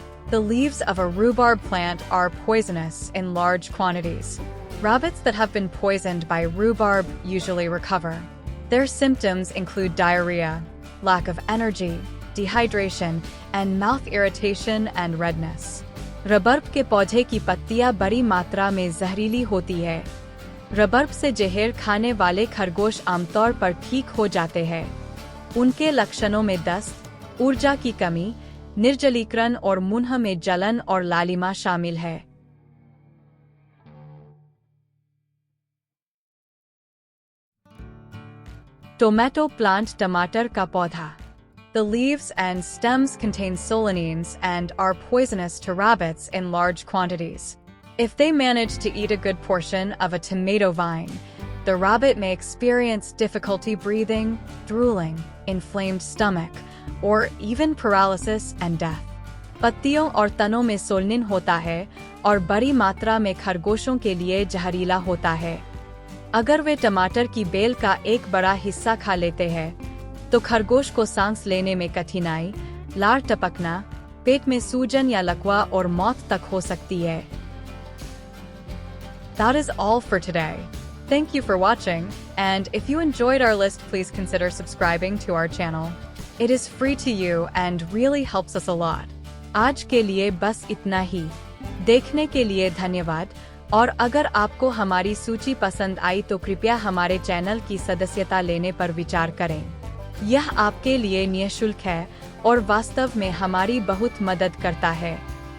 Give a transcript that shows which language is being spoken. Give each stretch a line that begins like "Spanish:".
English: The leaves of a rhubarb plant are poisonous in large quantities. Rabbits that have been poisoned by rhubarb usually recover. Their symptoms include diarrhea, lack of energy, dehydration, and mouth irritation and redness.
Hindi: रबर्ब के पौधे की पत्तियां बड़ी मात्रा में जहरीली होती है। रबर्ब से जहर खाने वाले खरगोश आमतौर पर ठीक हो जाते हैं। उनके लक्षणों में दस्त, ऊर्जा की कमी, निर्जलीकरण और मुंह में जलन और लालिमा शामिल है।
English: tomato plant
Hindi: टमाटर का पौधा।
English: The leaves and stems contain solanines and are poisonous to rabbits in large quantities. If they manage to eat a good portion of a tomato vine, the rabbit may experience difficulty breathing, drooling, inflamed stomach, or even paralysis and death.
Hindi: पत्तियों और तनों में solanine होता है और बड़ी मात्रा में खरगोशों के लिए जहरीला होता है। अगर वे टमाटर की बेल का एक बड़ा हिस्सा खा लेते हैं, तो खरगोश को सांस लेने में कठिनाई, लार टपकना, पेट में सूजन या लकवा और मौत तक हो सकती है।
English: That is all for today. Thank you for watching, and if you enjoyed our list, please consider subscribing to our channel. It is free to you and really helps us a lot.
Hindi: आज के लिए बस इतना ही। देखने के लिए धन्यवाद, और अगर आपको हमारी सूची पसंद आई तो कृपया हमारे चैनल की सदस्यता लेने पर विचार करें। यह आपके लिए निःशुल्क है और वास्तव में हमारी बहुत मदद करता है।